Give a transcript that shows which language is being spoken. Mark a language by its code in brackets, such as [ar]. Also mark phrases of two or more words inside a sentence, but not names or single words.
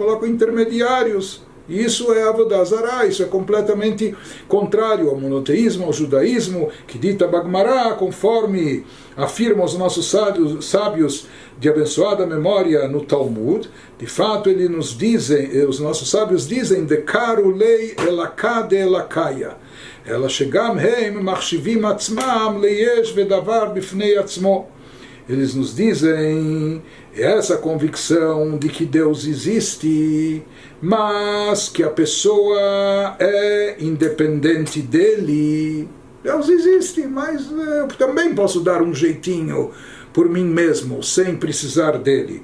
[pt] Colocam intermediários. E isso é [he] עבודה זרה, [pt] isso é completamente contrário ao monoteísmo, ao judaísmo, que dita Bagmará, conforme afirmam os nossos sábios de abençoada memória no Talmud. De fato, eles nos dizem, os nossos sábios dizem, [arc] דקרו ליה אלהא דאלהיא. [he] אלא שגם הם מחשיבים עצמם ליש ודבר בפני עצמו. [pt] Eles nos dizem essa convicção de que Deus existe, mas que a pessoa é independente dele. Deus existe, mas eu também posso dar um jeitinho por mim mesmo, sem precisar dele.